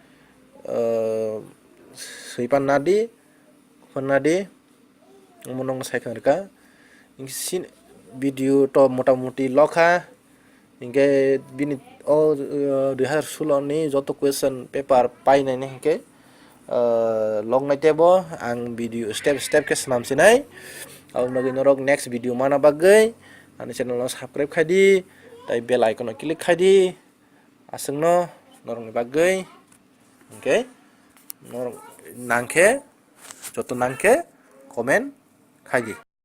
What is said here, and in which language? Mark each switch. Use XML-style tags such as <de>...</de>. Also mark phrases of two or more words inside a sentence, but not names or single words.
<trp>সৈপান্নাদি নং সাইখনারকা ইনসিন ভিডিও তো মোটামুটি লখা ইনকে বিনি 2016 ni যত</trp> <en>question paper</en> <trp>পাইনাই নি হিকে লং naitebo ang video step ke snamsinai au nogi norok</trp> <en>next video</en> <trp>mana bagai ani channel no subscribe khaidi tai</trp> <en>bell icon</en> <trp>no click khaidi asungno norok ni bagai okay norok nangke joto nangke comment khaidi</trp>